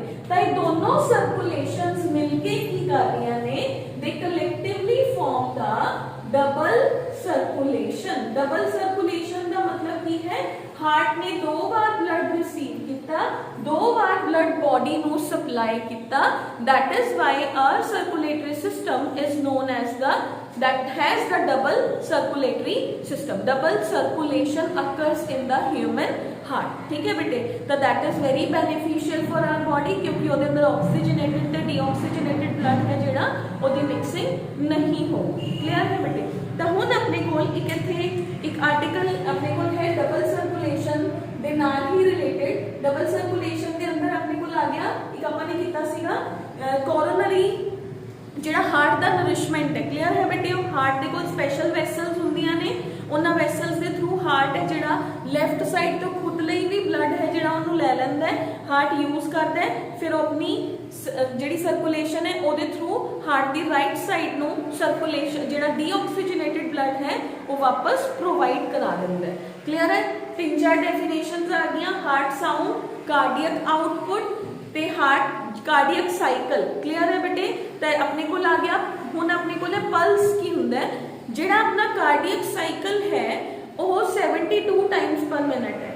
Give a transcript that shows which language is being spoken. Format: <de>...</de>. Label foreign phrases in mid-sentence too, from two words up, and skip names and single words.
<pa>ਤੋ ਯੇ ਦੋਨੋਂ ਸਰਕੁਲੇਸ਼ੰਸ ਮਿਲਕੇ ਕੀ ਕਰ ਰਹੀ ਨੇ,</pa> <en>they collectively form the double circulation. double circulation</en> <hi>का मतलब की है हार्ट ने दो बार ब्लड रिसीव किया, दो बार ब्लड बॉडी नु सप्लाई किया,</hi> <en>that is why our circulatory system is known as the that has the double circulatory system। double circulation occurs in the human heart।</en> <hi>ठीक है बेटे, तो</hi> <en>that is very beneficial for our body</en> <hi>क्योंकि</hi> <pa>ਉਹਦੇ ਅੰਦਰ</pa> <hi>oxygenated ਤੇ</hi> <en>deoxygenated blood</en> <hi>है</hi> <pa>ਜਿਹੜਾ ਉਹਦੀ</pa> <hi>mixing नहीं होगी। क्लियर है बेटे?</hi> <pa>तो ਹੁਣ ਆਪਣੇ ਕੋਲ ਇੱਕ ਇੱਥੇ ਇੱਕ ਆਰਟੀਕਲ ਆਪਣੇ ਕੋਲ ਹੈ</pa> <en>double circulation</en> <pa>ਦੇ ਨਾਲ ਹੀ ਰਿਲੇਟਡ।</pa> <en>double circulation</en> <pa>ਦੇ ਅੰਦਰ ਆਪਣੇ ਕੋਲ ਆ ਗਿਆ ਇੱਕ ਆਪਾਂ ਨੇ ਕੀਤਾ ਸੀਗਾ coronary ਜਿਹੜਾ ਹਾਰਟ ਦਾ ਨਰਿਸ਼ਮੈਂਟ ਹੈ। ਕਲੀਅਰ ਹੈ ਬੇਟੇ? ਹਾਰਟ ਦੇ ਕੋਲ</pa> <en>special vessels</en> <pa>ਹੁੰਦੀਆਂ ਨੇ, ਉਹਨਾਂ ਵੈਸਲਸ ਦੇ ਥਰੂ ਹਾਰਟ ਹੈ ਜਿਹੜਾ</pa> <en>left side</en> <pa>ਤੋਂ ਖੁਦ ਲਈ ਵੀ ਬਲੱਡ ਹੈ ਜਿਹੜਾ ਉਹਨੂੰ ਲੈ ਲੈਂਦਾ ਹੈ,</pa> <en>heart use</en> <pa>ਕਰਦਾ ਹੈ, ਫਿਰ ਉਹ ਆਪਣੀ ਜਿਹੜੀ ਸਰਕੂਲੇਸ਼ਨ ਹੈ ਉਹਦੇ ਥਰੂ ਹਾਰਟ ਕੀ</pa> <en>right side</en> <pa>ਨੂੰ ਸਰਕੂਲੇਸ਼ਨ ਜਿਹੜਾ</pa> <en>deoxygenated blood</en> <pa>ਹੈ ਵੋ ਵਾਪਸ ਪ੍ਰੋਵਾਈਡ ਕਰਾ ਦਿੰਦਾ ਹੈ। ਕਲੀਅਰ ਹੈ?</pa> <en>3-4 डेफिनेशंस</en> <hi>आ गई,</hi> <en>heart sound, cardiac output ते heart cardiac cycle.</en> <hi>क्लीयर है बेटे?</hi> <pa>ਤੋ ਅਪਣੇ ਕੋ ਆ ਗਿਆ ਹੁਣ ਅਪਣੇ ਕੋ ਪਲਸ ਕੀ ਹੁੰਦਾ ਹੈ, ਜਿਹੜਾ ਅਪਣਾ</pa> <en>cardiac cycle</en> <pa>ਹੈ ਵੋ 72</pa> <en>times per minute</en> <pa>है।</pa>